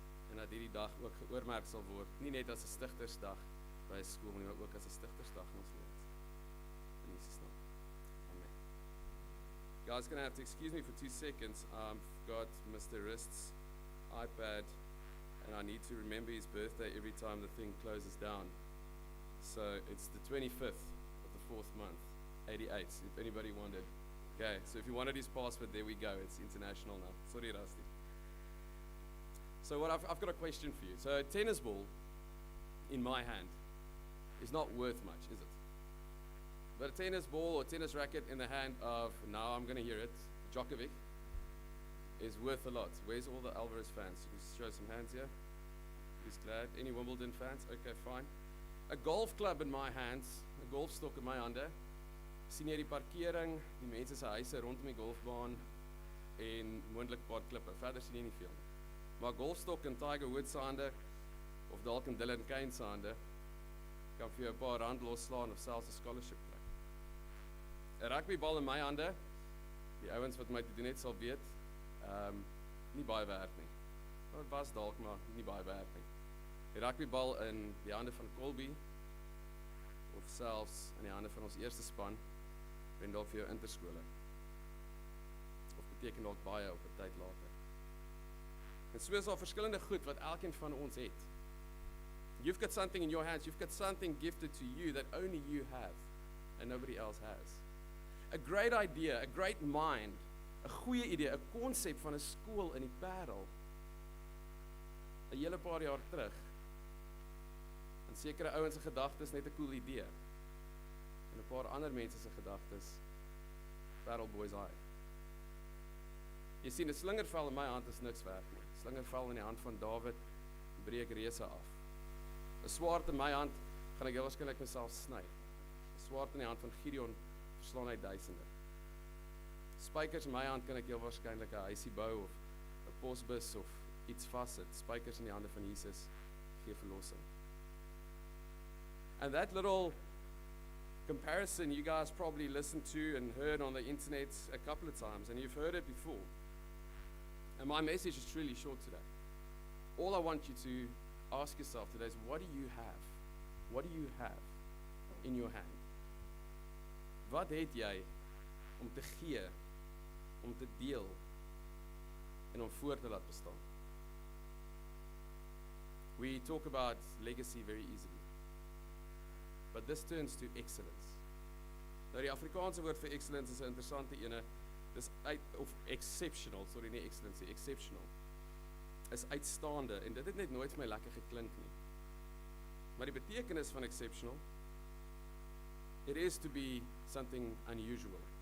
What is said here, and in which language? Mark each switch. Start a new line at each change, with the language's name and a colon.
Afrikaans: En dat hierdie dag ook geoormerk sal word, nie net as 'n Stigtersdag by 'n skool nie, maar ook as 'n Stigtersdag in ons lewens. In Jesus naam. Amen.
English: Guys, gonna have to excuse me for 2 seconds. I've got Mr. Rist's iPad, and I need to remember his birthday every time the thing closes down. So it's the 25th of the 4th month, 88, if anybody wondered. Okay, so if you wanted his password, there we go. It's international now. Sorry, Rusty. So I've got a question for you. So a tennis ball in my hand is not worth much, is it? But a tennis ball or tennis racket in the hand of, now I'm going to hear it, Djokovic, is worth a lot. Where's all the Alvarez fans? You can show some hands here. Who's glad? Any Wimbledon fans? Okay, fine. A golf club in my hands, a
Afrikaans: golf stok in my hande. Sien jy die parkering, die mense se huise rondom die golfbaan en moontlik 'n paar klippe. Verder sien jy nie veel nie. Maar golfstok in Tiger Woods se hande of dalk in Dylan Kane se hande kan vir jou 'n paar rand losslaan of selfs 'n scholarship kry. 'n Rugbybal in my hande, die ouens wat my te doen het sal weet, nie baie werd nie. Maar dit was dalk maar nie baie werd nie. Die rugbybal in die hande van Colby of selfs in die hande van ons eerste span bring dalk vir jou interskole. Of beteken dalk baie op 'n tyd later. En so is daar verskillende goed wat elkeen van ons het.
English: You've got something in your hands, you've got something gifted to you that only you have and nobody else has. A great idea, a great mind,
Afrikaans: 'n goeie idee, 'n konsep van 'n skool in die Parel. 'n Hele paar jaar terug. En sekere ouens se gedagtes net 'n cool idee. En 'n paar ander mense se gedagtes, Parel Boys High. Jy sien, 'n slingervel in my hand is niks werd nie. 'n Slingervel in die hand van Dawid breek reuse af. 'n Swaard in my hand gaan ek heel waarskynlik myself sny. 'n Swaard in die hand van Gideon verslaan hy duisende. Spykers in my hand kan ek heel waarskynlik 'n huisie bou of 'n posbus of iets vassit. Spykers in die hande van Jesus gee verlossing.
English: And that little comparison you guys probably listened to and heard on the internet a couple of times, and you've heard it before. And my message is truly short today. All I want you to ask yourself today is, what do you have? What do you have in your hand?
Afrikaans: Wat het jy om te gee, om te deel en om voor te laat bestaan?
English: We talk about legacy very easily. But this turns to excellence.
Afrikaans: Nou die Afrikaanse woord vir excellence is 'n interessante ene. Dis of exceptional, sorry, nie excellence, exceptional. Is uitstaande en dit het net nooit vir my lekker geklink nie. Maar die betekenis van exceptional,
English: it is to be something unusual.